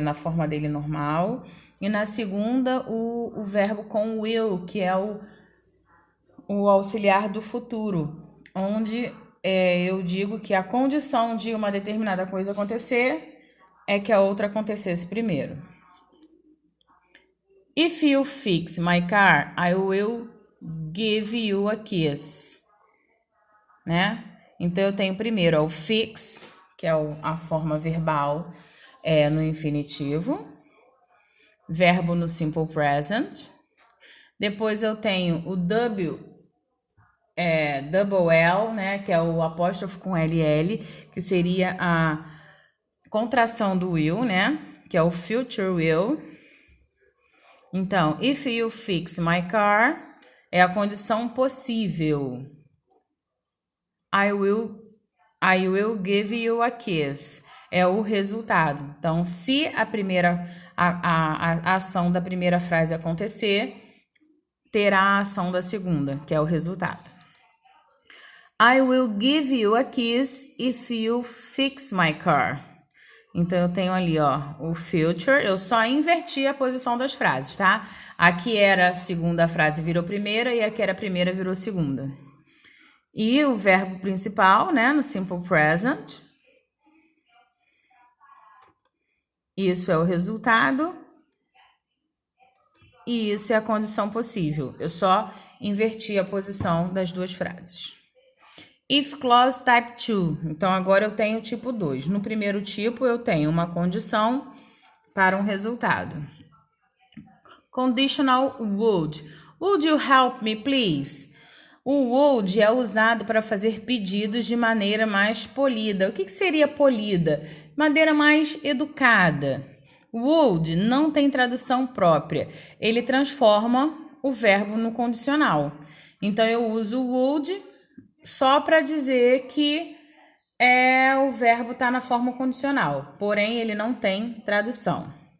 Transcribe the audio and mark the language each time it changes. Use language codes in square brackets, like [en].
[pt] Na forma dele normal. E na segunda, o verbo com will, que é o auxiliar do futuro. Onde eu digo que a condição de uma determinada coisa acontecer é que a outra acontecesse primeiro. [en] If you fix my car, I will give you a kiss, né? [pt] Então, eu tenho primeiro o fix, que é a forma verbal no infinitivo, verbo no simple present. Depois, eu tenho o double L, né? Que é o apóstrofo com LL, que seria a contração do will, né? Que é o future will. Então, [en] if you fix my car [pt] é a condição possível. [en] I will give you a kiss. [pt] É o resultado. Então, se a ação da primeira frase acontecer, terá a ação da segunda, que é o resultado. [en] I will give you a kiss if you fix my car. [pt] Então, eu tenho ali, o future. Eu só inverti a posição das frases, tá? Aqui era a segunda frase, virou primeira, e aqui era a primeira, virou segunda. E o verbo principal, né, no simple present. Isso é o resultado. E isso é a condição possível. Eu só inverti a posição das duas frases. [en] If clause type 2. [pt] Então, agora eu tenho o tipo 2. No primeiro tipo, eu tenho uma condição para um resultado. [en] Conditional would. Would you help me, please? [pt] O would é usado para fazer pedidos de maneira mais polida. O que seria polida? Maneira mais educada. Would não tem tradução própria. Ele transforma o verbo no condicional. Então, eu uso would só para dizer que o verbo está na forma condicional, porém ele não tem tradução.